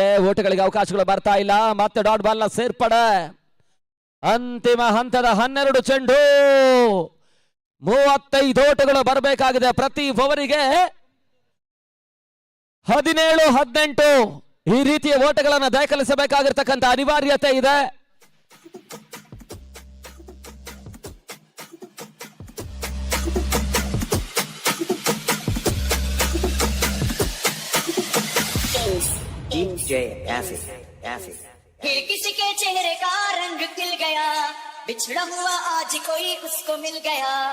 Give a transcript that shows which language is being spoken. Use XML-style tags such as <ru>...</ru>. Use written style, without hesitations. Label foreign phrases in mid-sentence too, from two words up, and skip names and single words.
<kn>ಓಟಗಳಿಗೆ ಅವಕಾಶಗಳು ಬರ್ತಾ ಇಲ್ಲ. ಮತ್ತೆ</kn> <en>dot ball</en> <kn>ನ ಸೇರ್ಪಡೆ. ಅಂತಿಮ ಹಂತದ 12 ಚೆಂಡು 35 ಓಟಗಳು ಬರಬೇಕಾಗಿದೆ. ಪ್ರತಿ ಓವರಿಗೆ 17-18 ಈ ರೀತಿಯ ಓಟಗಳನ್ನು ದಾಖಲಿಸಬೇಕಾಗಿರ್ತಕ್ಕಂಥ ಅನಿವಾರ್ಯತೆ ಇದೆ.</kn> <hi>फिर किसी के चेहरे का रंग खिल गया, बिछड़ा हुआ आज कोई उसको मिल गया.</hi>